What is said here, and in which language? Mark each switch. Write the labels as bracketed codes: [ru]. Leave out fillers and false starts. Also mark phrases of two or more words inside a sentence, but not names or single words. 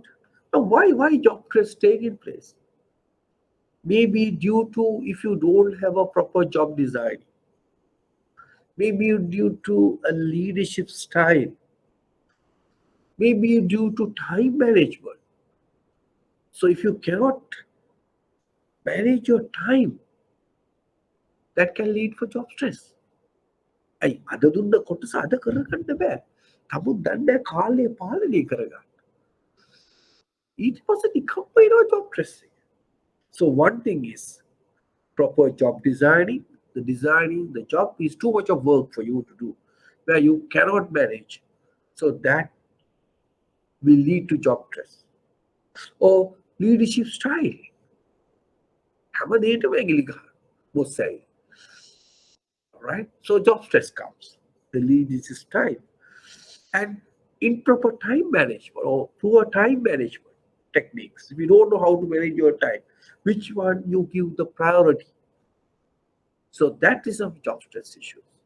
[en] Now, why job stress taking place? Maybe due to if you don't have a proper job design, maybe due to a leadership style, maybe due to time management. So if you cannot manage your time, that can lead for job stress. [si] අයි අද දුන්න කොටස අද කරගන්න බෑ. තමුන් දන්නේ කාලය පාලනය කරගන්න. ඊට පස්සේ නිකම්ම එනවා [en] job stress [si] එක. [en] So one thing is proper job designing. The designing the job is too much of work for you to do, where you cannot manage. So that will lead to job stress. Or leadership style. [si] හැමදේටම ඇඟිලි ගහන [en] both sides. Right? So job stress comes. The leadership style. And improper time management or poor time management techniques. If you don't know how to manage your time, which one you give the priority. So that is a job stress issue.